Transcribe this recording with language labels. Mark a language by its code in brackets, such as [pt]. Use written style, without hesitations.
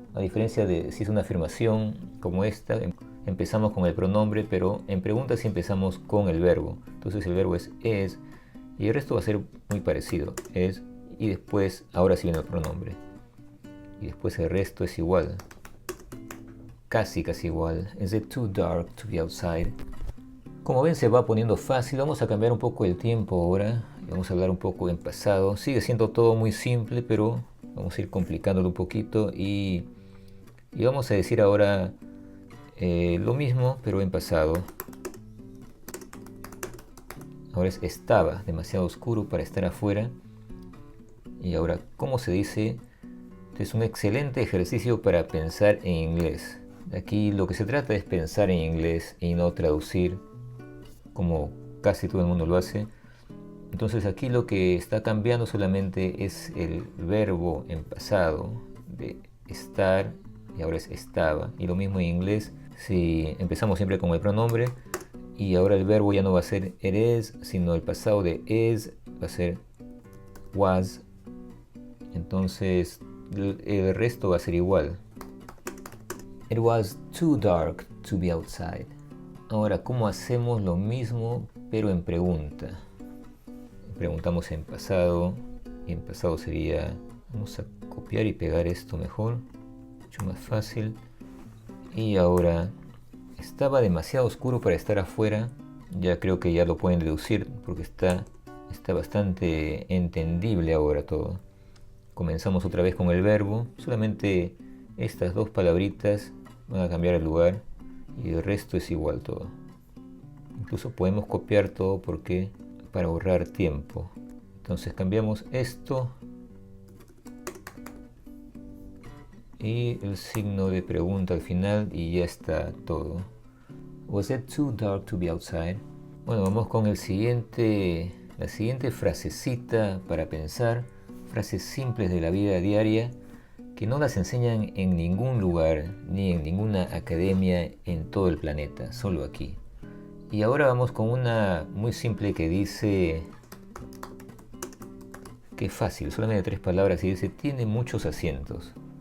[es] A diferencia de si es una afirmación como esta, empezamos con el pronombre, pero en pregunta sí empezamos con el verbo. Entonces el verbo es y el resto va a ser muy parecido, es, y después ahora sí viene el pronombre. y después el resto es igual. Casi igual. [en] Is it too dark to be outside? [es] Como ven, se va poniendo fácil. Vamos a cambiar un poco el tiempo ahora. Vamos a hablar un poco en pasado. Sigue siendo todo muy simple, pero vamos a ir complicándolo un poquito. Y vamos a decir ahora lo mismo, pero en pasado. Ahora es estaba demasiado oscuro para estar afuera. Y ahora, ¿cómo se dice? Este es un excelente ejercicio para pensar en inglés. Aquí lo que se trata es pensar en inglés y no traducir como casi todo el mundo lo hace. Entonces aquí lo que está cambiando solamente es el verbo en pasado de estar y ahora es estaba. Y lo mismo en inglés, si empezamos siempre con el pronombre y ahora el verbo ya no va a ser it is, sino el pasado de is va a ser was. Entonces el resto va a ser igual. [en] It was too dark to be outside. [es] Ahora, ¿cómo hacemos lo mismo pero en pregunta? Preguntamos en pasado. Y en pasado sería, vamos a copiar y pegar esto mejor, mucho más fácil. Y ahora, estaba demasiado oscuro para estar afuera. Ya creo que ya lo pueden deducir porque está bastante entendible ahora todo. Comenzamos otra vez con el verbo. Solamente estas dos palabritas van a cambiar el lugar y el resto es igual todo. Incluso podemos copiar todo porque para ahorrar tiempo. Entonces cambiamos esto y el signo de pregunta al final y ya está todo. [en] Was it too dark to be outside? [es] Bueno, vamos con la siguiente frasecita para pensar. Frases simples de la vida diaria que no las enseñan en ningún lugar ni en ninguna academia en todo el planeta, solo aquí. Y ahora vamos con una muy simple que dice, que es fácil, solamente 3 palabras y dice, tiene muchos asientos.